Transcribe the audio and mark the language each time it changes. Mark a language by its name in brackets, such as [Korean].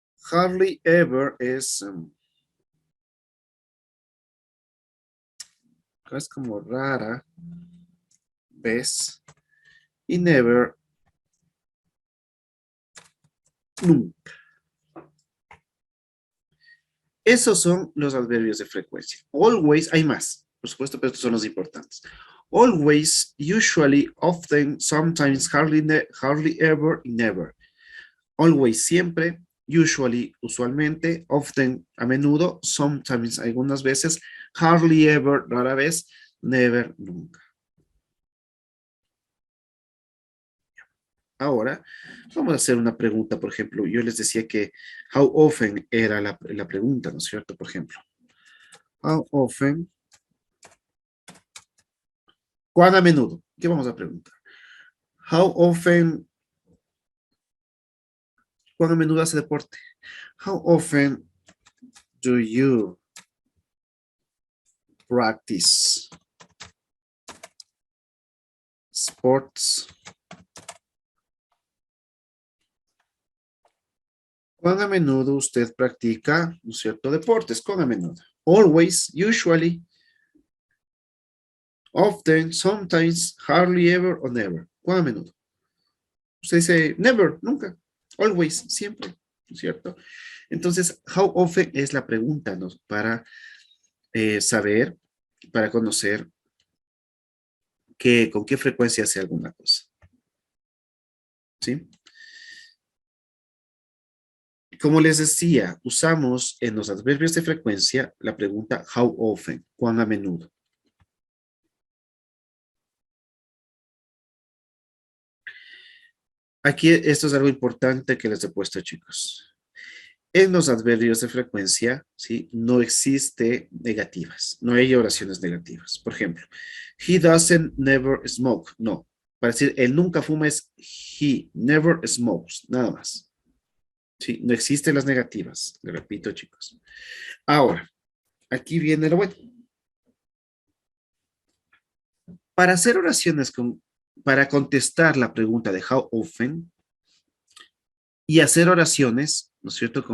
[English] Hardly ever [Spanish] es como rara vez. Y never, nunca. Esos son los adverbios de frecuencia. Always, hay más, por supuesto, pero estos son los importantes. [English] Always, usually, often, sometimes, hardly ever, y never. [Spanish] Always, siempre. Usually, usualmente. Often, a menudo. Sometimes, algunas veces. [English] Hardly ever, [Spanish] rara vez. Never, nunca. Ahora, vamos a hacer una pregunta, por ejemplo. Yo les decía que [English] how often [Spanish] era la pregunta, ¿no es cierto? Por ejemplo, [English] how often, [Spanish] ¿cuán a menudo? ¿Qué vamos a preguntar? [English] How often, [Spanish] ¿cuán a menudo hace deporte? [English] How often do you practice sports? [Spanish] ¿Cuán a menudo usted practica, ¿no es cierto, deportes? ¿Cuán a menudo? [English] Always, usually, often, sometimes, hardly ever o never. [Spanish] ¿Cuán a menudo? Usted dice never, nunca. Always, siempre, ¿no es cierto? Entonces, [English] how often [Spanish] es la pregunta, ¿no? Para saber, para conocer con qué frecuencia hace alguna cosa. ¿Sí? Como les decía, usamos en los adverbios de frecuencia la pregunta [English] how often, [Spanish] cuán a menudo. Aquí esto es algo importante que les he puesto, chicos. En los adverbios de frecuencia, ¿sí? No existe negativas, no hay oraciones negativas. Por ejemplo, [English] he doesn't never smoke. [Spanish] No, para decir él nunca fuma es [English] he never smokes, [Spanish] nada más. ¿Sí? No existen las negativas, le repito, chicos. Ahora, aquí viene lo bueno. Para hacer oraciones para contestar la pregunta de [English] how often [Spanish] y hacer oraciones, ¿no es cierto?